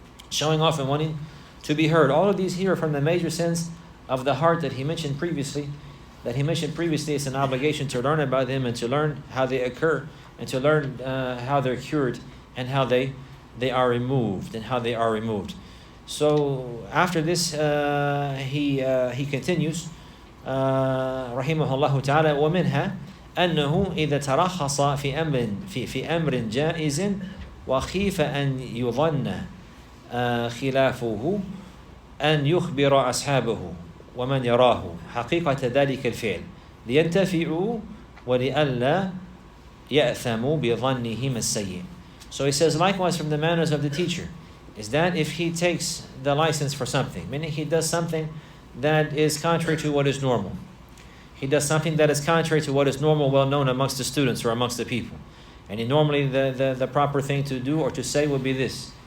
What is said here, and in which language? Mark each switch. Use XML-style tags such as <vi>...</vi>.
<en>Showing off and wanting to be heard. All of these here are from the major sins of the heart that he mentioned previously. It's an obligation to learn about them and to learn how they occur and to learn how they're cured and how they are removed and how they are removed. So after this, he continues,</en> <ar>rahimahullah ta'ala, ومنها أنه إذا ترخص في أمر جائز وخيف أن يظن خلافه أن يخبر أصحابه ومن يراه حقيقة ذلك الفعل لينتفعوا ولئلا يأثموا بظنهم السيء.</ar> <en>So he says, likewise from the manners of the teacher is that if he takes the license for something, meaning he does something that is contrary to what is normal. He does something that is contrary to what is normal, well known amongst the students or amongst the people. And normally the proper thing to do or to say would be this.</en>